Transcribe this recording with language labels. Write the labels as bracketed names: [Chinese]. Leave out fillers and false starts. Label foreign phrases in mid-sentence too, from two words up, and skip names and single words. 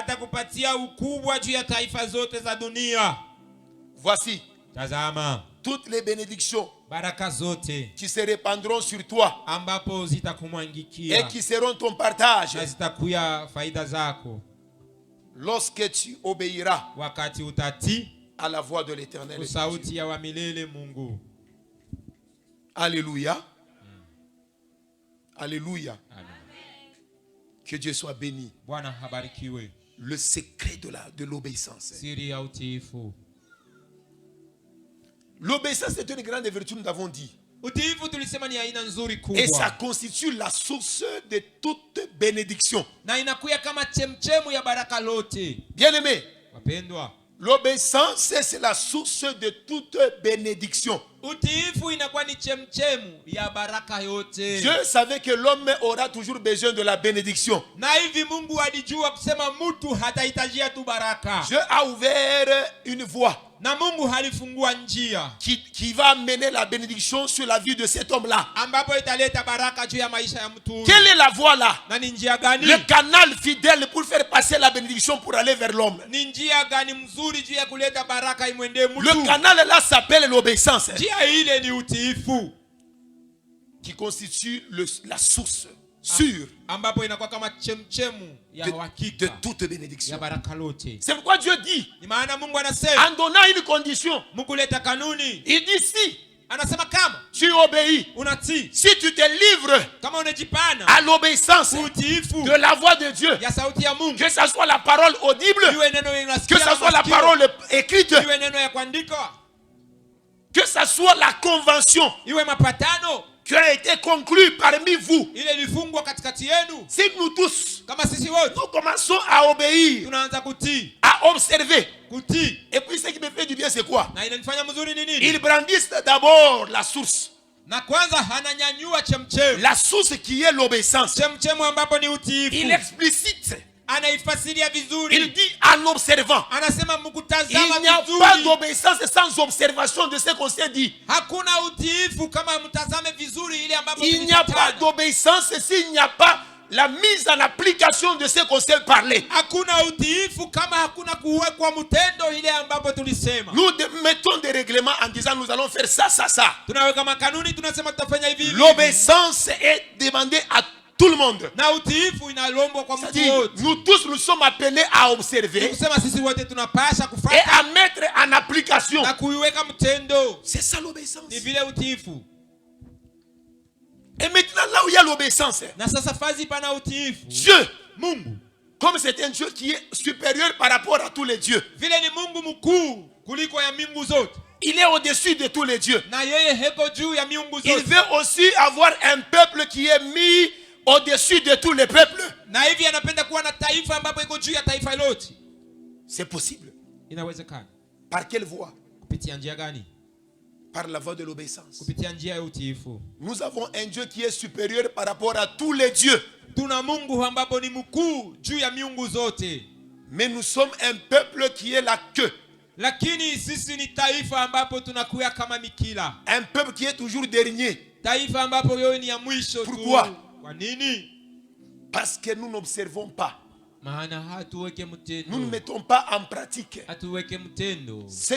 [French] Voici toutes les bénédictions qui se répandront sur toi et qui seront ton partage lorsque tu obéiras [Swahili] wakati utati [French] à la voix de l'Éternel. [Swahili] sauti ya wa milele Mungu. [French] Alléluia. Alléluia. Amen. Que Dieu soit béni. [Swahili] Bwana habarikiwe. [French] Le secret de l'obéissance. [Swahili] Siri ya utiifu. [French] L'obéissance est une grande vertu, nous l'avons dit. [Swahili] Utiifu tulisema ni aina nzuri kubwa. [French] Et ça constitue la source de toute bénédiction. [Swahili] Na inakuya kama chemchemu ya baraka lote. [French] Bien-aimés, [Swahili] wapendwa, [French] l'obéissance c'est la source de toute bénédiction. [Swahili] Utiifu inakuwa ni chemchemu ya baraka yote. [French] Dieu savait que l'homme aura toujours besoin de la bénédiction. [Swahili] Na hivi Mungu alijua kusema mtu hatahitajia tu baraka. [French] Dieu a ouvert une voie. [Swahili] Na Mungu halifungua njia [French] qui va amener la bénédiction sur la vie de cet homme-là. [Swahili] ambapo italeta baraka juu ya maisha ya mtu huyu. [French] Quelle est la voie là? [Swahili] Na ni njia gani? [French] Le canal fidèle pour faire passer la bénédiction pour aller vers l'homme. [Swahili] Ni njia gani mzuri juu ya kuleta baraka imwendee mtu? [French] Le canal là s'appelle l'obéissance. [Swahili] Njia ile ni utiifu [French] qui constitue la source sûre [Swahili] ambapo inakuwa kama chemchemu ya [French] de toute bénédiction. [Swahili] Ya baraka lote. [French] C'est pourquoi Dieu dit, [Swahili] ni maana Mungu anasema, [French] en donnant une condition, [Swahili] Mungu leta kanuni. [French] Il dit si [Swahili] anasema kama [French] tu obéis, [Swahili] unatii, [French] si tu te livres [Swahili] kama unajipana [French] à l'obéissance [Swahili] utiifu [French] de la voix de Dieu, [Swahili] ya sauti ya Mungu, [French] que ça soit la parole audible, [Swahili] iwe neno [French] que ça soit la parole écrite, [Swahili] iwe neno ya kuandika, [French] que ça soit la convention [Swahili] iwe mapatano [French] qui a été conclue parmi vous. [Swahili] ile ilifungwa katikati yenu. [French] Si nous tous, [Swahili] kama sisi wote [French] nous commençons à obéir, [Swahili] tunaanza kutii, [French] à observer, [Swahili] kutii, [French] et puis ce qui me fait du bien c'est quoi? [Swahili] na inanifanya mzuri ni nini? [French] Ils brandissent d'abord la source. [Swahili] Na kwanza ananyanyua chemchemu, [French] la source qui est l'obéissance. [Swahili] Chemchemu ambapo ni utiifu. [French] Il explicite. [Swahili] Anaifasiria vizuri. [French] Il dit en observant. [Swahili] Anasema mkutazama vizuri. [French] Il n'y a pas d'obéissance sans observation de ce qu'on s'est dit. [Swahili] Hakuna utiifu kama mtazame vizuri ile ambapo [French] il n'y a pas d'obéissance s'il n'y a pas la mise en application de ce qu'on s'est parlé. [Swahili] Hakuna utiifu kama hakuna kuwekwa mtendo ile ambapo tulisema. [French] Nous mettons des règlements en disant nous allons faire ça, ça, ça. [Swahili] Tunaweka makanuni tunasema tutafanya hivi hivi. [French] L'obéissance est demandée à tout le monde. [Swahili] Na utiifu inalombwa kwa mtu wote. [French] Nous tous nous sommes appelés à observer [Swahili] Kusema sisi wote tunapasha kufuata [French] et à mettre en application. [Swahili] Na kuiweka mtendo. [French] C'est ça l'obéissance. [Swahili] Ni vile utiifu. [French] Et maintenant là où il y a l'obéissance, [Swahili] na sasa fazi pana utiifu, [French] Dieu, [Swahili] Mungu, [French] comme c'est un Dieu qui est supérieur par rapport à tous les dieux, [Swahili] vile ni Mungu mkuu kuliko ya miungu zote, [French] il est au-dessus de tous les dieux. [Swahili] Na yeye heko juu ya miungu zote. [French] Il veut aussi avoir un peuple qui est mis au-dessus de tous les peuples. [Swahili] Na hivi anapenda kuwa na taifa ambapo iko juu ya taifa lote. [French] C'est possible. [Swahili] Inawezekana. [French] Par quelle voie? [Swahili] Kupitia njia gani? [French] Par la voie de l'obéissance. [Swahili] Kupitia njia ya utiifu. [French] Nous avons un Dieu qui est supérieur par rapport à tous les dieux. [Swahili] Tuna Mungu ambapo ni mkuu juu ya miungu zote. [French] Mais nous sommes un peuple qui est la queue. [Swahili] Lakini sisi ni taifa ambapo tunakuya kama mikila. [French] Un peuple qui est toujours dernier. [Swahili] Taifa ambapo yote ni ya mwisho tu. [French] Pourquoi? [Swahili] Kwa nini? [French] Parce que nous n'observons pas. Nous ne mettons pas en pratique ce